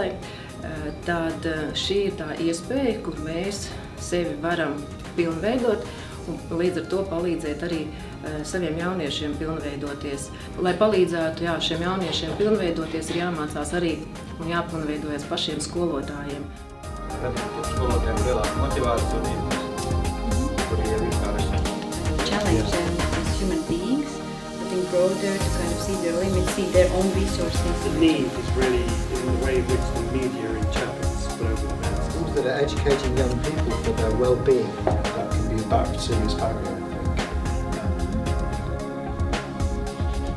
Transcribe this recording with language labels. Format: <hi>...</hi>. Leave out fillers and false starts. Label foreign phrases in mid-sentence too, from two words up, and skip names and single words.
<lv>Tad šī ir tā iespēja, kur mēs sevi varam pilnveidot un līdz ar to palīdzēt arī saviem jauniešiem pilnveidoties. Lai palīdzētu šiem jauniešiem pilnveidoties, ir jāmācās arī un jāpilnveidojas pašiem skolotājiem. Radīt skolotājiem lielāku motivāciju, kuri ir vienkārši.</lv> <en>Challenge them as human beings, but think broader to kind of see their limits, see their own resources. The need is really in the way in which the media interprets global events. Schools that are educating young people for their well-being, that can be a serious barrier, I think.</en>